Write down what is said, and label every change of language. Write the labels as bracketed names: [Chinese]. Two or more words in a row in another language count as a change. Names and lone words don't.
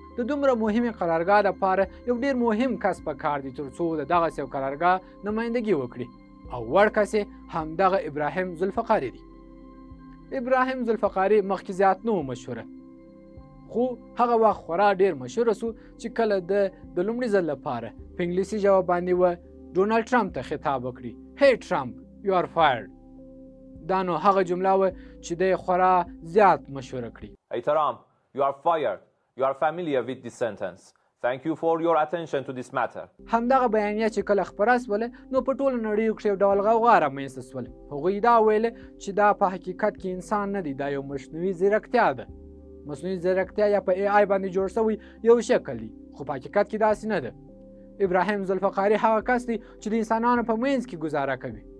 [Pashto] د دومره مهمې قرارګاه لپاره یو ډېر مهم کس په کار دی تر څو د دغسې یو قرارګاه نمایندګي وکړي او وړ کس یې همدغه ابراهیم ذوالفقاري دی. ابراهیم ذوالفقاري مخکې زیات نه و مشهوره، خو هغه وخت خورا ډېر مشهوره سو چې کله د لومړي ځل لپاره په انګلیسي ژبه باندې و ډونالد ټرمپ ته خطاب وکړي، هی ټرمپ [English] you are fired. [Pashto] دا نو هغه جمله و چې دی خورا زیات مشهوره کړي. [English] Hey Trump, you are fired. You are familiar with this sentence. Thank you for your attention to this matter. [Pashto] همدغه بیانیه چې کله خپره سوله نو په ټوله نړۍ کښې یو ډول غوغا رامنځته سوله. هغوی دا ویله چې دا په حقیقت کې انسان نه دی، دا یو مصنوعي ځیرکتیا ده. مصنوعي ځیرکتیا یا په AI باندې جوړ شوی یو شکل دی، خو په حقیقت کې داسې نه ده. ابراهیم ذوالفقاري هغه کس دی چې د انسانانو په منځ کې ګزاره کوي.